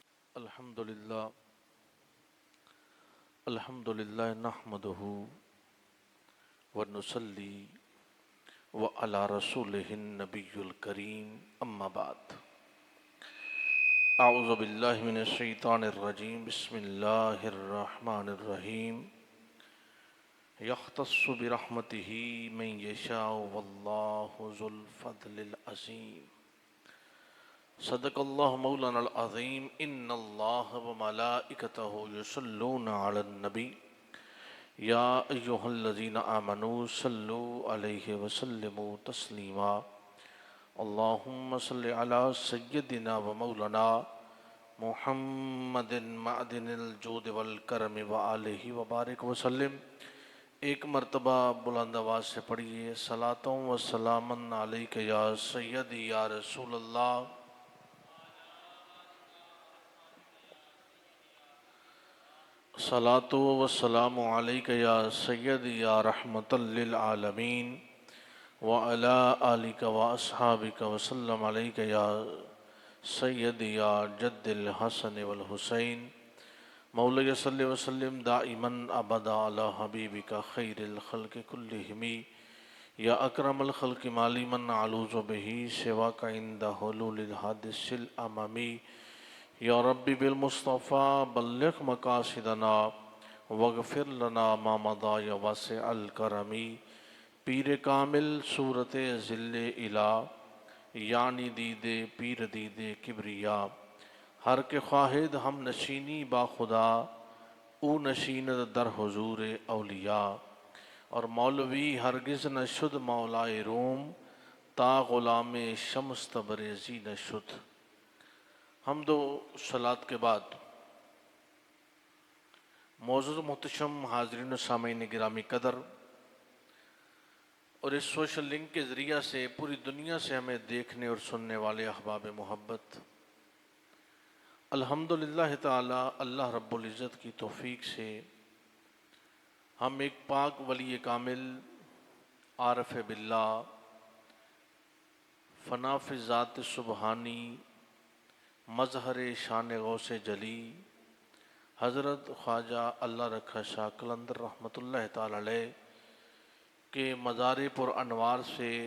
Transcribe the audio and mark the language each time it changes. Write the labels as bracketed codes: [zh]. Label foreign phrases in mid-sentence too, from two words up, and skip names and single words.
[ar] الحمد للہ نحمدہ ونصلی وعلی رسولہ النبی الکریم اما بعد اعوذ باللہ من الشیطان الرجیم بسم اللہ الرحمن الرحیم یختص برحمتہ من یشاء واللہ ذو الفضل العظیم صدق اللہ مولانا العظیم ان اللہ وملائکتہ یصلون علی النبی یا ایہا الذین آمنوا صلوا علیہ وسلموا تسلیما اللہم صل علی سیدنا و مولانا محمد معدن الجود والکرم وآلہ وبارک وسلم۔ [ur] ایک مرتبہ بلند آواز سے پڑھیے [ar] صلاۃ و سلام علیک یا سیدی یا رسول اللہ، صلاۃ و سلام علیک یا سیدی یا رحمت للعالمین وعلی آلک و اصحابک وسلم علیک یا سیدی یا جد الحسن والحسین مولا صلی وسلم دائما ابدا علی حبیبک خیر الخلق کلہم یا اکرم الخلق مالی من علوذ بہ سواک عند حلول الحادث الامامی یا ربی بالمصطفیٰ بلغ مقاصدنا واغفر لنا ما مضی یا واسع الکرمی۔ [fa] پیر کامل صورت ذل الہ یعنی دید پیر دید کبریا، ہر کے خواہد ہم نشینی با خدا او نشیند در حضور اولیاء، اور مولوی ہرگز نہ شد مولائے روم تا غلام شمس تبریزی نہ شد۔ [ur] حمد و صلات کے بعد معزز محتشم حاضرین و سامعین گرامی قدر، اور اس سوشل لنک کے ذریعہ سے پوری دنیا سے ہمیں دیکھنے اور سننے والے احباب محبت، الحمدللہ تعالی اللہ رب العزت کی توفیق سے ہم ایک پاک ولی کامل عارف باللہ فنا فی ذات سبحانی مظہر شان غوث جلی حضرت خواجہ اللہ رکھا شاہ قلندر رحمۃ اللہ تعالی علیہ کے مزار پر انوار سے